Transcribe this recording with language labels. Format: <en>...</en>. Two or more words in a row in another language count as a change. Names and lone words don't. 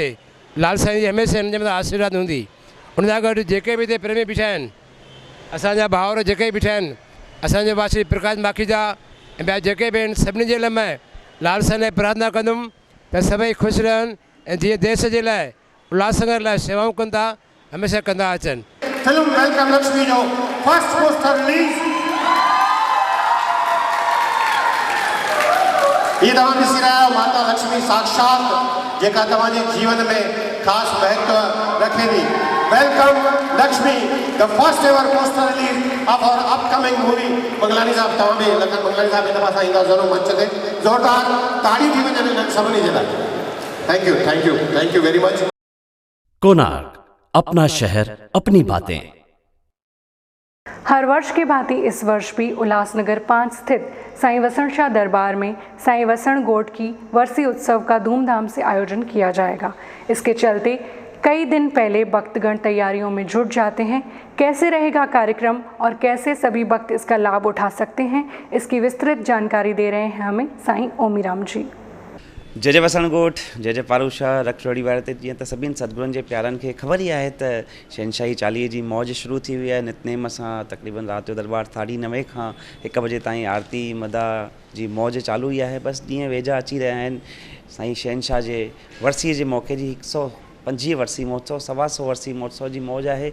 <sd>लाल साईं जी हमेशह हिन जे मथां आशीर्वाद हूंदी। उन सां गॾु जेके बि हिते प्रेमी बीठा आहिनि, असांजा भाउर जेके बीठा आहिनि, असांजे भाउ श्री प्रकाश माखीजा ऐं ॿिया जेके बि आहिनि, सभिनी जे लाइ मैं लाल साईं लाइ प्रार्थना कंदुमि त सभई ख़ुशि रहनि ऐं जीअं देश जे लाइ, उल्लासनगर लाइ शेवाऊं कनि था, हमेशह कंदा अचनि। फिल्म वेलकम लक्ष्मी जो</sd> <en>first poster release</en> <sd>ये तव्हां ॾिसी रहिया आहियो माता लक्ष्मी साक्षात, जेका तव्हांजे जीवन में ख़ासि महत्व रखे थी।</sd> <en>Welcome Lakshmi, the first ever poster release of our upcoming movie.</en> <sd>मंगलानी साहब, तव्हां बि लखन मंगलानी साहब हिन पासां ईंदा ज़रूरु मंच ते, ज़ोरदार ताड़ी थी वञे सभिनी जे लाइ।</sd> <en>Thank you very much.</en> <hi>कोणार्क, अपना शहर, अपनी बातें। हर वर्ष की भांति इस वर्ष भी उल्लासनगर 5 स्थित साईं वसण शाह दरबार में साईं वसण गोट की वर्सी उत्सव का धूमधाम से आयोजन किया जाएगा। इसके चलते कई दिन पहले भक्तगण तैयारियों में जुट जाते हैं। कैसे रहेगा कार्यक्रम और कैसे सभी भक्त इसका लाभ उठा सकते हैं, इसकी विस्तृत जानकारी दे रहे हैं हमें साईं ओमीराम जी।</hi> <sd>जय जय वसण गोठ, जय जय पारूशाह रखड़ोड़ी वारे ते जीअं त सभिनि सतगुरुनि जे प्यारनि खे ख़बर ई आहे त शहनशाही चालीहे जी मौज शुरू थी वई आहे। नितनेम सां तक़रीबन राति जो दरबार 9:30 खां 1 बजे ताईं आरती मदा जी मौज चालू ई आहे। बसि ॾींहं वेझा अची रहिया आहिनि। साईं शहनशाह जे वर्सीअ जे मौक़े जी 125 वर्सी महोत्सव, 125 वर्सी महोत्सव जी मौज आहे।</sd>